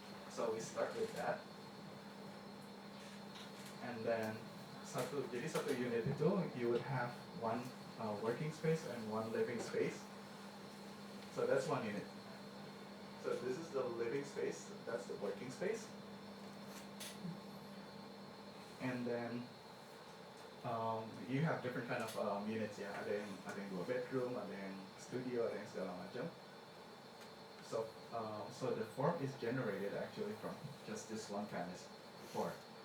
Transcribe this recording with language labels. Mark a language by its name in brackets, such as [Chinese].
[English] So we start with that, and then [Indonesian] satu unit itu [English] you would have one working space and one living space. So that's one unit. So this is the living space, that's the working space. And then you have different kind of units ya. [Indonesian] Ada yang 2 bedroom, ada yang studio, ada yang segala macam. [English] So the form is generated actually from just this one canvas before.